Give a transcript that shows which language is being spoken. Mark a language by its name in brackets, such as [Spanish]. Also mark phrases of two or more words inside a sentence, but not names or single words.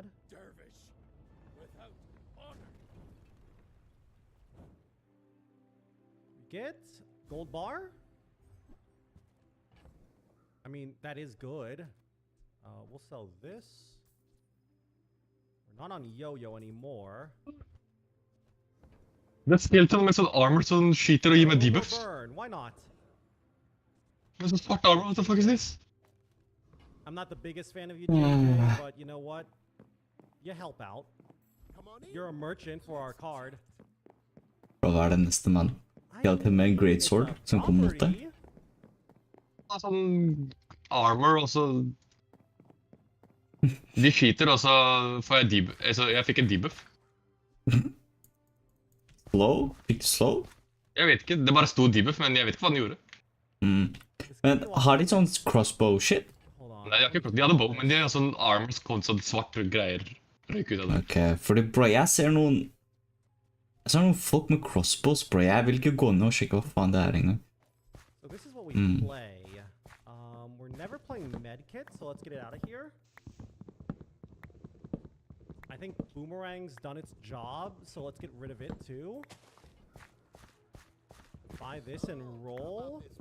[English] Dervish without honor. Get Gold Bar. I mean, that is good. We'll sell this. We're not on yo-yo anymore. [Norwegian] Det er skeleton med sånn armor som skyter og gir meg debuff. [English] Burn. Why not? [Norwegian] Med sånn svart armor, [English] what the fuck is this? I'm not the biggest fan of you, JJ, but you know what? You help out. You're a merchant for our card. [Norwegian] Hva er det neste mann? Skeleton med en greatsword som kommer mot deg. Sånn armor, og så de skyter, og så får jeg debuff. Altså, jeg fikk en debuff. Slow? Fikk du slow? Jeg vet ikke, det bare sto debuff, men jeg vet ikke hva den gjorde. Men har de sånn [English] crossbow shit? [Norwegian] Nei, de hadde bow, men de har sånn armor som kom sånn svart greier røyk ut av det. Ok, fordi bro, jeg ser noen folk med crossbows, bro. Jeg vil ikke gå ned og sjekke hva faen det er engang. [English] So this is what we play. We're never playing medkit, so let's get it out of here. I think Boomerang's done its job, so let's get rid of it too. Buy this and roll.